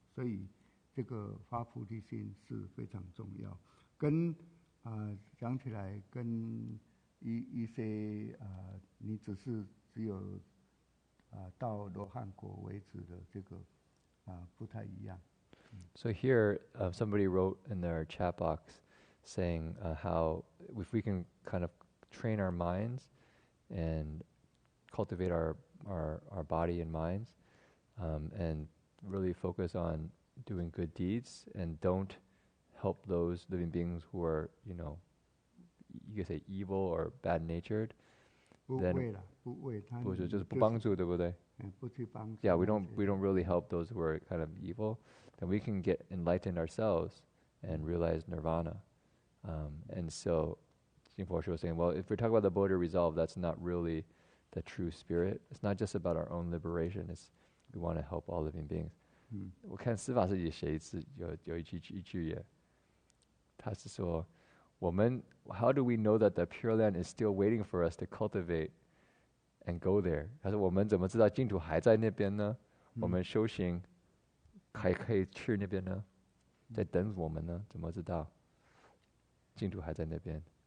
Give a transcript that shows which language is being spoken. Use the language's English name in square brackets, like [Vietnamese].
[Chinese] 所以这个发菩提心是非常重要。跟讲起来，跟一些你只有到罗汉果为止的这个不太一样。 [English] So here, somebody wrote in their chat box saying how if we can kind of train our minds and cultivate our body and minds, and really focus on doing good deeds and don't help those living beings who are, you could say evil or bad-natured. [Chinese] 不为了，不为他们就是不帮助，对不对？不去帮助。 [English] Yeah, we don't really help those who are kind of evil. Then we can get enlightened ourselves and realize nirvana. And so, Jinpo was saying, well, if we're talking about the Bodhi resolve, that's not really the true spirit. It's not just about our own liberation. It's we want to help all living beings. [Chinese] 我看司法师也写一次，有一句也，他是说，我们 [English] how do we know that the Pure Land is still waiting for us to cultivate and go there？ [Chinese] 他说我们怎么知道净土还在那边呢？我们修行还可以去那边呢？在等我们呢？怎么知道净土还在那边？